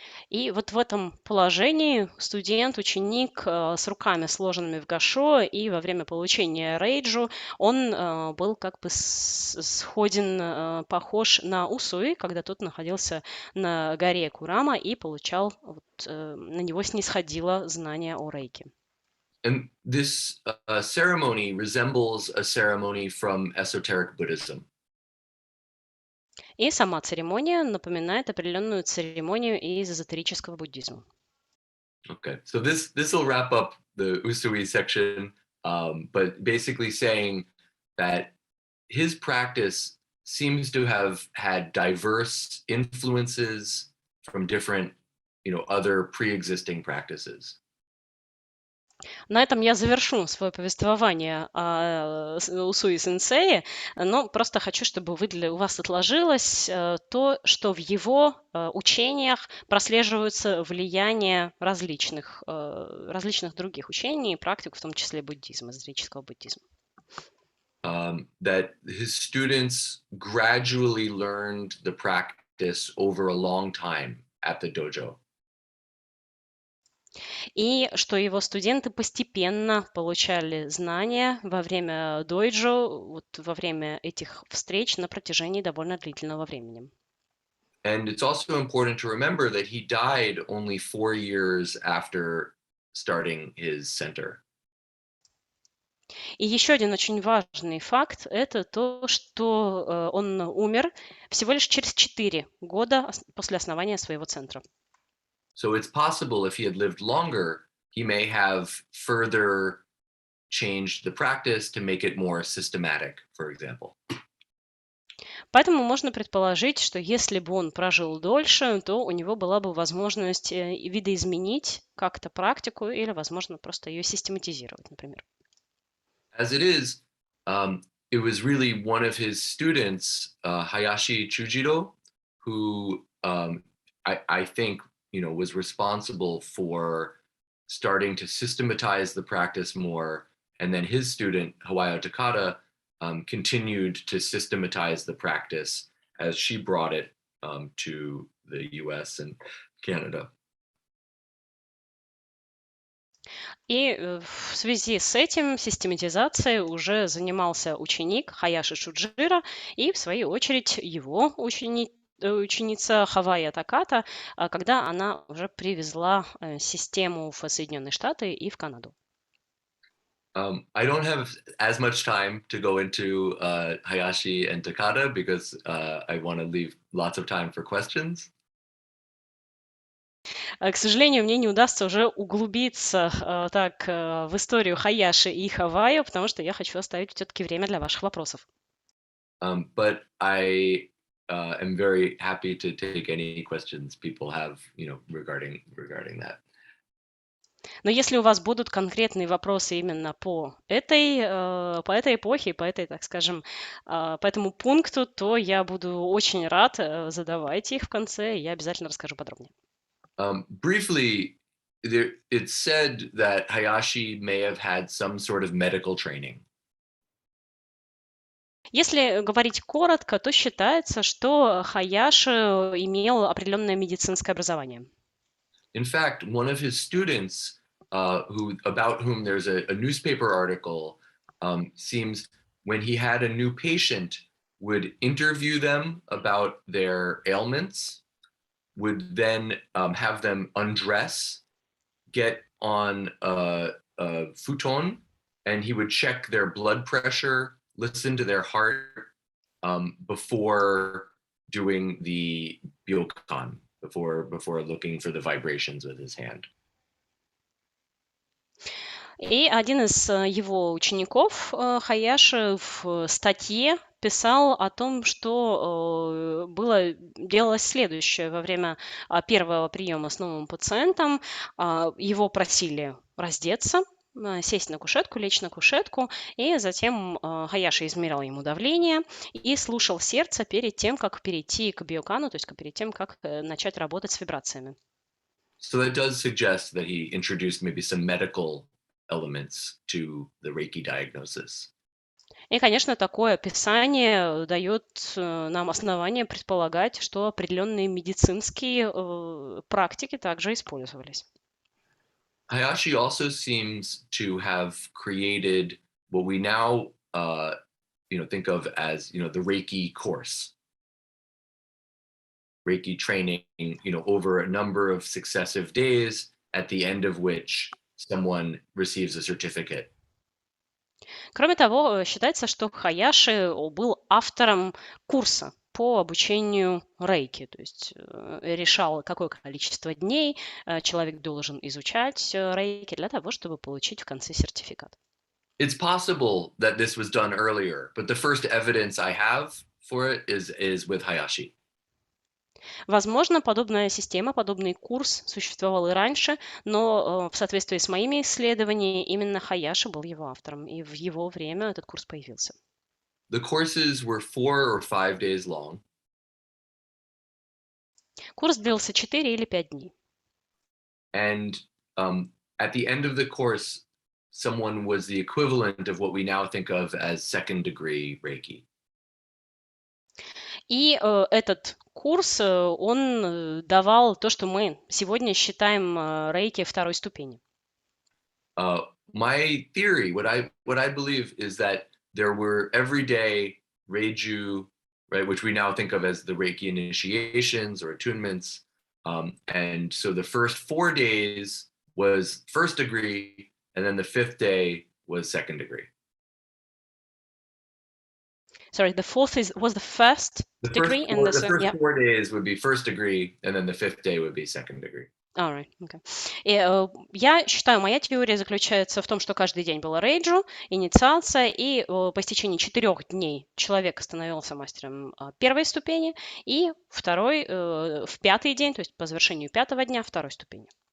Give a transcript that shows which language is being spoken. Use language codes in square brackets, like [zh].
[ru] И вот в этом положении студент, ученик с руками сложенными в гашо, и во время получения рейджу он был как бы сходен, похож на Усуи, когда тот находился на горе Курама и получал, на него снисходило знание о рейке. [en] And this ceremony resembles a ceremony from esoteric Buddhism. [ru] И сама церемония напоминает определенную церемонию из эзотерического буддизма. [en] Okay, so this will wrap up the Usui section, but basically saying that his practice seems to have had diverse influences from different, other pre-existing practices. [ru] На этом я завершу свое повествование о Усуи-сенсее, но просто хочу, чтобы у вас отложилось то, что в его учениях прослеживаются влияния различных других учений и практик, в том числе буддизма, эзотерического буддизма. [en] That his students gradually learned the practice over a long time at the dojo. [ru] И что его студенты постепенно получали знания во время дойджо, во время этих встреч на протяжении довольно длительного времени. [en] And it's also important to remember that he died only 4 years after starting his center. [ru] И еще один очень важный факт – это то, что он умер всего лишь через 4 года после основания своего центра. [en] So it's possible if he had lived longer, he may have further changed the practice to make it more systematic, for example. [ru] Поэтому можно предположить, что если бы он прожил дольше, то у него была бы возможность видоизменить как-то практику или, возможно, просто ее систематизировать, например. [en] As it is, it was really one of his students, Hayashi Chujiro, who I think was responsible for starting to systematize the practice more, and then his student Hawaio Takata continued to systematize the practice as she brought it to the US and Canada. [ru] И в связи с этим систематизацией уже занимался ученик Хаяши Чуджиро, и в свою очередь его ученица Хавайо Таката, когда она уже привезла систему в Соединенные Штаты и в Канаду. [en] I don't have as much time to go into Hayashi and Takata because I want to leave lots of time for questions. [ru] К сожалению, мне не удастся уже углубиться в историю Хаяши и Хавайо, потому что я хочу оставить все-таки время для ваших вопросов. [en] But I am very happy to take any questions people have, regarding that. [ru] Но если у вас будут конкретные вопросы именно по этой эпохе, так скажем, по этому пункту, то я буду очень рад, задавайте их в конце, и я обязательно расскажу подробнее. [en] Briefly, it's said that Hayashi may have had some sort of medical training. [ru] Если говорить коротко, то считается, что Хаяши имел определенное медицинское образование. [en] In fact, one of his students, about whom there's a newspaper article, seems when he had a new patient, would interview them about their ailments, would then have them undress, get on a futon, and he would check their blood pressure, listen to their heart before doing the byokan, before looking for the vibrations with his hand. [ru] И один из его учеников, Хаяши, в статье писал о том, что делалось следующее. Во время первого приема с новым пациентом его просили раздеться, сесть на кушетку, лечь на кушетку, и затем Хаяши измерял ему давление и слушал сердце перед тем, как перейти к биокану, то есть перед тем, как начать работать с вибрациями. [en] So that does suggest that he introduced maybe some medical elements to the Reiki diagnosis. [ru] И, конечно, такое описание дает нам основание предполагать, что определенные медицинские практики также использовались. [en] Hayashi also seems to have created what we now think of as the Reiki course. Reiki training, over a number of successive days, at the end of which someone receives a certificate. [ru] Кроме того, считается, что Хаяши был автором курса по обучению рейки, то есть решал, какое количество дней человек должен изучать рейки для того, чтобы получить в конце сертификат. [en] It's possible that this was done earlier, but the first evidence I have for it is with Hayashi. [ru] Возможно, подобная система, подобный курс существовал и раньше, но в соответствии с моими исследованиями именно Хаяши был его автором, и в его время этот курс появился. [en] The courses were 4 or 5 days long. [ru] Курс длился 4 или 5 дней. [en] And at the end of the course, someone was the equivalent of what we now think of as second degree Reiki. [ru] И этот курс, он давал то, что мы сегодня считаем рейки второй ступени. [en] My theory, what I believe is that there were everyday reiju, right, which we now think of as the Reiki initiations or attunements. And so the first 4 days was first degree, and then the 5th day was second degree. Sorry, the fourth was the first degree, and the first 4 days would be first degree, and then the 5th day would be second degree. All right, okay. [ru] Я считаю, моя теория заключается в том, что каждый день была рейджу, инициация, и по истечении 4 дней человек становился мастером первой ступени, и в 5-й день, то есть по завершению 5-го дня, 2-й ступени.